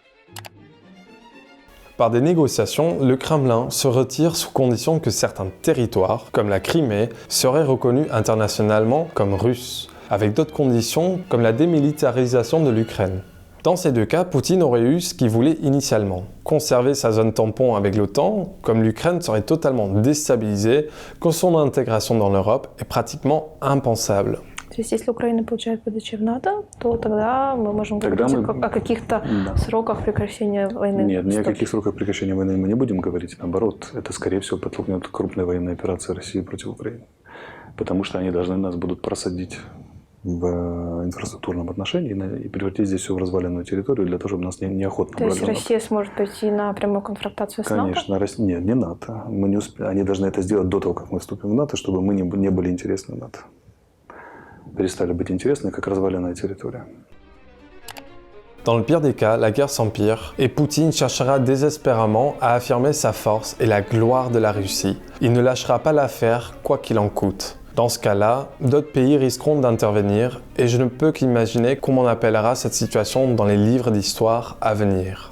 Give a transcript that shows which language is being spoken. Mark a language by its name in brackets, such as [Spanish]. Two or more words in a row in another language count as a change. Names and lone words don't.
[French] Par des négociations, le Kremlin se retire sous condition que certains territoires, comme la Crimée, seraient reconnus internationalement comme russes, avec d'autres conditions comme la démilitarisation de l'Ukraine. Dans ces deux cas, Poutine aurait eu ce qu'il voulait initialement. Conserver sa zone tampon avec l'OTAN, comme l'Ukraine serait totalement déstabilisée, que son intégration dans l'Europe est pratiquement impensable. [Russian] То есть, если Украина получает ПДЧ в НАТО, то тогда мы можем говорить о каких-то сроках прекращения войны. Нет, ни о каких сроках прекращения войны мы не будем говорить. Наоборот, это, скорее всего, подтолкнет крупные военные операции России против Украины. Потому что они должны нас будут просадить в инфраструктурном отношении и превратить здесь все в разваленную территорию для того, чтобы нас неохотно брали. То есть Россия сможет пойти на прямую конфронтацию с НАТО? Конечно. Нет, не НАТО. Мы не Они должны это сделать до того, как мы вступим в НАТО, чтобы мы не были интересны НАТО. Перестали быть интересны, как разваленная территория. [French] Dans le pire des cas, la guerre s'empire et Poutine cherchera désespérément à affirmer sa force et la gloire de la Russie. Il ne lâchera pas l'affaire, quoi qu'il en coûte. Dans ce cas-là, d'autres pays risqueront d'intervenir et je ne peux qu'imaginer comment on appellera cette situation dans les livres d'histoire à venir.